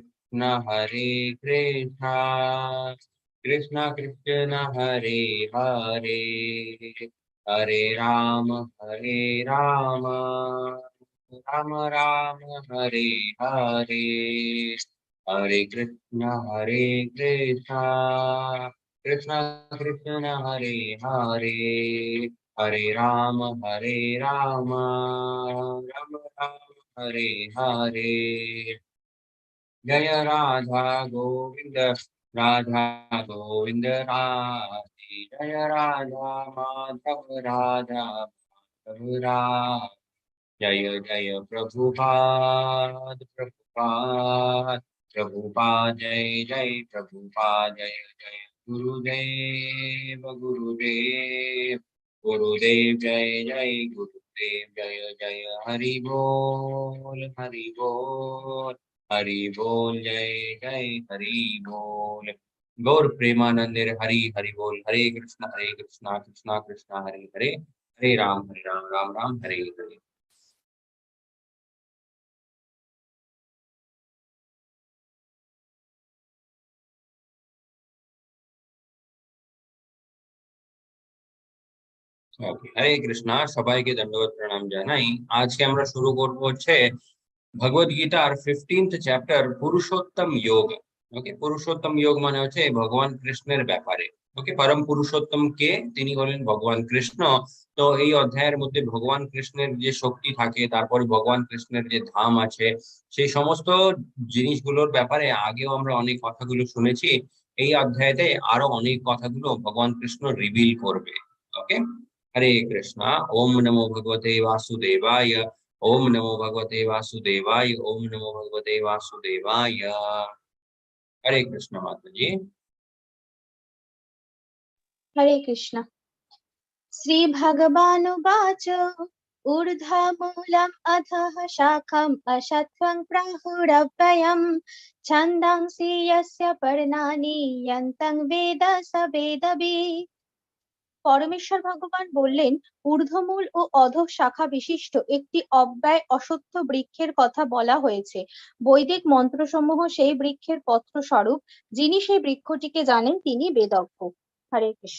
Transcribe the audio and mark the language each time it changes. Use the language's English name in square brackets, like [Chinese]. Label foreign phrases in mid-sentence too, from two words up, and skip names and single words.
[Sanskrit] कृष्ण कृष्ण कृष्ण हरे हरे हरे राम राम राम हरे हरे हरे कृष्ण कृष्ण कृष्ण हरे हरे हरे राम राम हरे हरे। जय राधा गोविंद राधे जय राधा माधव राधा माधव जय जय प्रभुपाद प्रभुपाद प्रभुपाद जय जय प्रभुपाद जय जय गुरुदेव गुरुदेव गुरुदेव जय जय गुरुदेव जय जय हरि बोल हरि बोल जय जय हरि बोल। गौर प्रेमानंदे हरि हरि बोल। हरे कृष्णा कृष्णा कृष्णा हरे हरे हरे राम राम राम हरे हरे। [Bangla] হরে কৃষ্ণা সবাই কে দণ্ডবত প্রণাম জানাই। আজকে আমরা শুরু করব হচ্ছে ভগবদ গীতার 15th চ্যাপ্টার পুরুষোত্তম যোগ। ওকে, পুরুষোত্তম যোগ মানে হচ্ছে ভগবান কৃষ্ণের ব্যাপারে। ওকে, পরম পুরুষোত্তম কে, তিনি হলেন ভগবান কৃষ্ণ। তো এই অধ্যায়ের মধ্যে ভগবান কৃষ্ণের যে শক্তি থাকে, তারপরে ভগবান কৃষ্ণের যে ধাম আছে, সেই সমস্ত জিনিসগুলোর ব্যাপারে আগেও আমরা অনেক কথাগুলো শুনেছি। এই অধ্যায়তে আরো অনেক কথাগুলো ভগবান কৃষ্ণ রিভিল করবে। ওকে, [Hindi] हरे कृष्णा। [Sanskrit] ओम नमो भगवते वासुदेवाय ओम नमो भगवते वासुदेवाय ओम नमो भगवते वासुदेवाय। [Hindi] हरे कृष्ण माता जी। हरे कृष्ण। [Sanskrit] श्रीभगवानुवाच ऊर्ध्वमूलम् अधः शाखम् अशत्वं प्राहुरव्ययम् छन्दांसि यस्य पर्णानि यन्तं वेद स वेदवित्। [Bangla] পরমেশ্বর ভগবান বললেন, ঊর্ধ্বমূল ও অধঃ শাখা বিশিষ্ট একটি অব্যয় অশ্বত্থ বৃক্ষের কথা বলা হয়েছে। বৈদিক মন্ত্রসমূহ সেই বৃক্ষের পত্র স্বরূপ। যিনি সেই বৃক্ষটিকে জানেন তিনি বেদজ্ঞ। হরে কৃষ্ণ।